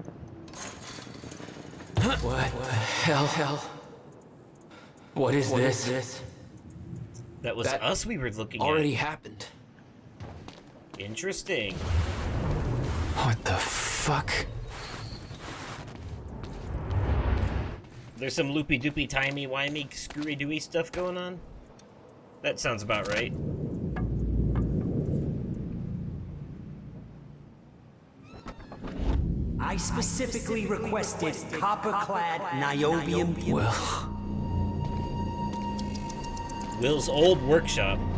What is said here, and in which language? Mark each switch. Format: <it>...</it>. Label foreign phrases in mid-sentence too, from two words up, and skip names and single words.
<en>What the hell? What is this? That was us we were looking at. Already happened. Interesting. What the fuck? There's some loopy-doopy, timey-wimey, screwy-dooey stuff going on? That sounds about right. I specifically requested copper-clad niobium. Will's old workshop.</en>